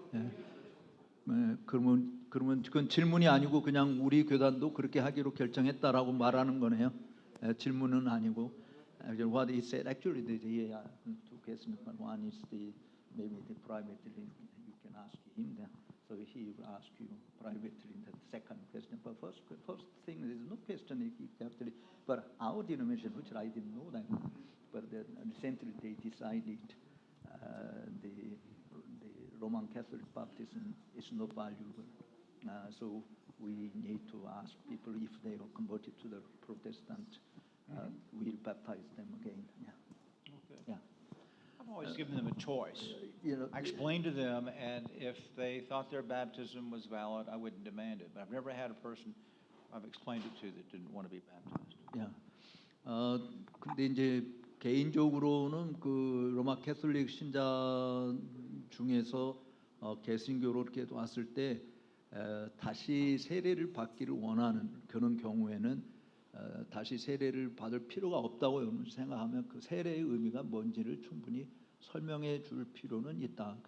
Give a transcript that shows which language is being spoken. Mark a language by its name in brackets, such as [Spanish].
[Korean] 예. 그러면 그건 질문이 아니고 그냥 우리 교단도 그렇게 하기로 결정했다라고 말하는 거네요. 질문은 아니고. [English] What he said actually, two questions. One is maybe the privately you can ask him then. So he will ask you privately the second question. But first thing is no question actually. But our denomination, which I didn't know that, but recently they decided the Roman Catholic baptism is not valuable. So we need to ask people if they are converted to the Protestant, we'll baptize them again. Yeah. Okay. Yeah. I've always given them a choice. I explained to them, and if they thought their baptism was valid, I wouldn't demand it. But I've never had a person I've explained it to that didn't want to be baptized. [Korean] 야, 근데 이제 개인적으로는 그 로마 캐톨릭 신자 중에서 개신교로 이렇게 왔을 때 다시 세례를 받기를 원하는 그런 경우에는 다시 세례를 받을 필요가 없다고 생각하면 그 세례의 의미가 뭔지를 충분히 설명해 줄 필요는 있다.